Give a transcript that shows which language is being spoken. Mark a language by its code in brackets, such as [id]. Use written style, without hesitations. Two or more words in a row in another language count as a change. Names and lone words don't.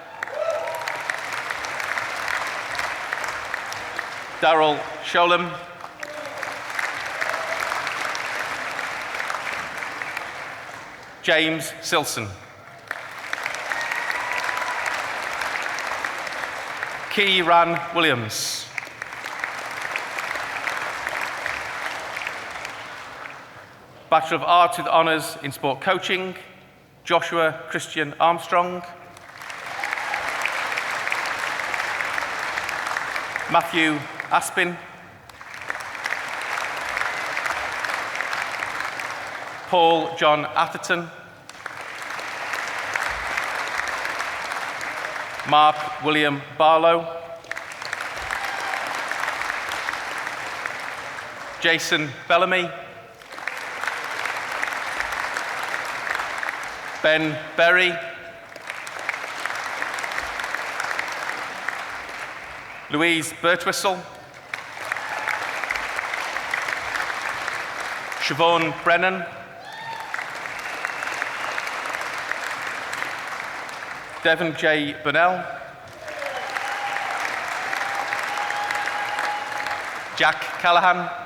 [en] Darryl Sholem. James Silson. Kieran Williams. Bachelor of Arts with Honours in Sport Coaching, Joshua Christian Armstrong. Matthew Aspin. Paul John Atherton. Mark William Barlow. Jason Bellamy. Ben Berry. Louise Birtwistle, Siobhan Brennan, Devon J. Burnell, Jack Callahan,